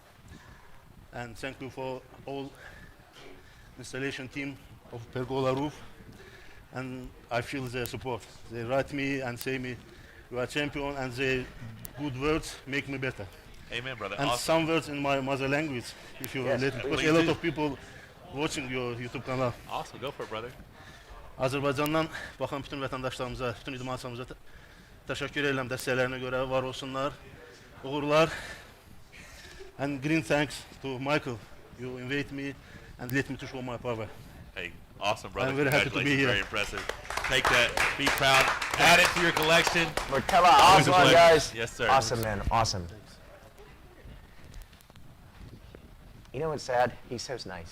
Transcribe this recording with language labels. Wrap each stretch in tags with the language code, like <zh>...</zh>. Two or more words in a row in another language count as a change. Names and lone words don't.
<en>And thank you for all installation team of Pergola Roof. And I feel their support. They write me and say me, you are champion, and they good words make me better. Amen, brother. And Awesome. some words in my mother language, if you Yes, let me. Because please a lot do. of people watching your YouTube kanal. Awesome. Go for it, brother.</en> <az>Azərbaycandan baxan bütün vətəndaşlarımıza, bütün idmançılarımıza təşəkkür edirəm dəstəklərinə görə, var olsunlar, uğurlar.</az> <en>And green thanks to Michael. You invite me and let me to show my power. Hey, awesome, brother. I'm very happy to be Congratulations. here. Very impressive. Take that. Be proud. Add it to your collection. Mirtaleh, Always a Aslan, pleasure. guys. Yes, sir. Awesome, man. Awesome. You know what's sad? He's so nice.</en>